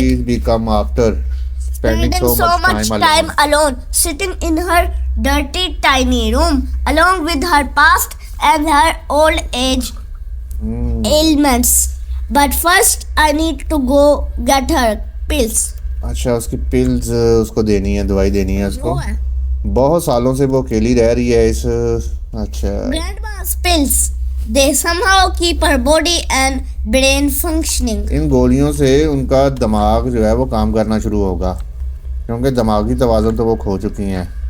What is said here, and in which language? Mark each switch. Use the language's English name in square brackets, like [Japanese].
[English] she's become after spending Spending so much time alone. alone, sitting in her dirty tiny room, along with her past and her old age ailments. But first, I need to go get her pills. [Hindi] अच्छा, उसकी pills उसको देनी है, दवाई देनी है उसको। वो है बहुत सालों से वो अकेली रह रही है इस। अच्छा, [English] grandma's pills. They somehow keep her body and brain functioning. [Hindi] इन गोलियों से उनका दिमाग जो है वो काम करना शुरू होगा, क्योंकि दिमागी तवाज़ुन तो वो खो चुकी हैं।